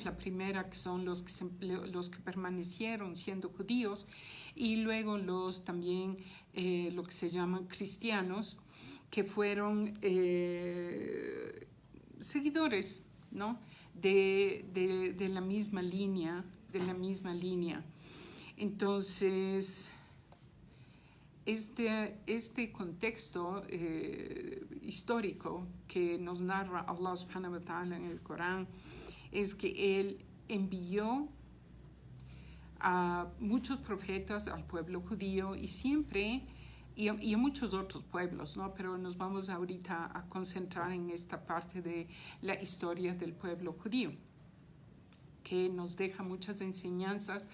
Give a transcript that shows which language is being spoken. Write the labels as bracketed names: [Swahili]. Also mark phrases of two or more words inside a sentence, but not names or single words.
[Spanish] La primera, que son los que permanecieron siendo judíos, y luego los también lo que se llaman cristianos, que fueron seguidores, ¿no? de la misma línea, Entonces, este contexto histórico que nos narra [Arabic] الله سبحانه وتعالى [Spanish] en el Corán es que Él envió a muchos profetas, al pueblo judío y siempre, y a muchos otros pueblos, ¿no? Pero nos vamos ahorita a concentrar en esta parte de la historia del pueblo judío, que nos deja muchas enseñanzas.